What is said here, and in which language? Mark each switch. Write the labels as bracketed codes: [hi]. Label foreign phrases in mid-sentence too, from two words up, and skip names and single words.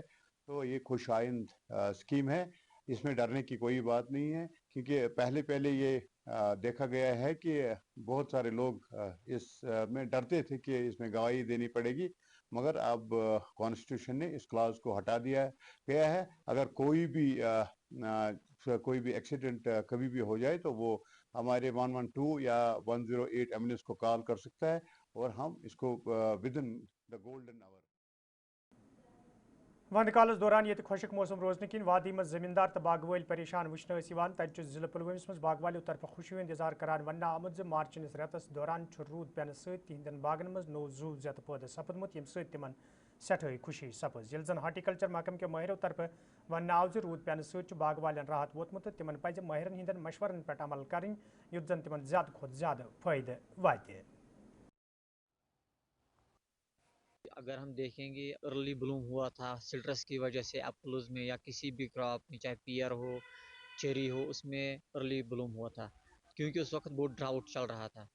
[hi] तो ये खुशाइंद स्कीम है, इसमें डरने की कोई बात नहीं है, क्योंकि पहले ये देखा गया है कि बहुत सारे लोग इस में डरते थे कि इसमें गवाही देनी पड़ेगी, मगर अब कॉन्स्टिट्यूशन ने इस क्लास को हटा दिया गया है। अगर कोई भी एक्सीडेंट कभी भी हो जाए तो वो हमारे 112 या 108 एम्बुलेंस को कॉल कर सकता है और हम इसको [en] within the golden hour. [ks] वंद कालस दौरान ये खुशक मौसम रोजन किन वादी में जमींदार तो बागवाल परेशान वुचन तत जिले पुलवमस मज बागवालों तरफ खुशी इंतजार करान वन आमुद ज मार्च रेतस दौरान रूद पेन सहिंदन बागन मज नो जू जत पैदा सपदमुत यम सतन सठे खुशी सपज ये जन हार्टिकल्चर महकम के माहिरों तरफ वन आव ज रूद पेन सगवाल राहत वोतमुत तिमन पज माहिरन हिंदन मशवरन पे अमल कर युत जन तिमन ज्यादा खुद ज्यादा फायदे वाते। [hi] अगर हम देखेंगे [en] early bloom [hi] हुआ था सिट्रस की वजह से एप्पल्स में या किसी भी क्रॉप में चाहे पियर हो चेरी हो उसमें [en] early bloom [hi] हुआ था क्योंकि उस वक्त बहुत ड्राउट चल रहा था।